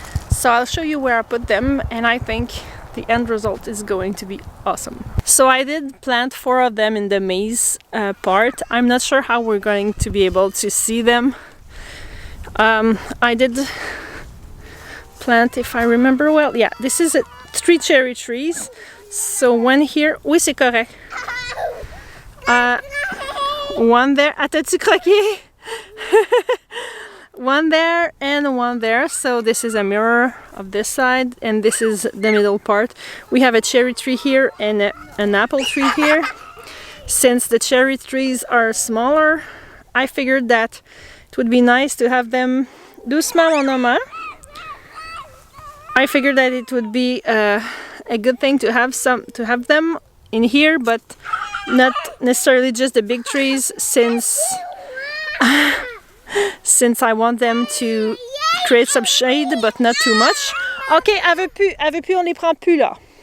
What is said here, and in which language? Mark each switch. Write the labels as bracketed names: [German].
[English] So I'll show you where I put them, and I think the end result is going to be awesome. So I did plant 4 of them in the maze part. I'm not sure how we're going to be able to see them. I did plant, if I remember well, yeah, this is 3 cherry trees. So one here, [French] oui c'est correct. [English] One there, [French] t'as-tu croqué? [English] One there and one there. So this is a mirror of this side, and this is the middle part. We have a cherry tree here and an apple tree here. Since the cherry trees are smaller, I figured that it would be nice to have them. [French] Doucement mon homme. [English] I figured that it would be a good thing to have them in here, but not necessarily just the big trees, since I want them to create some shade, but not too much. [French] Ok, elle veut plus, on les prend plus là.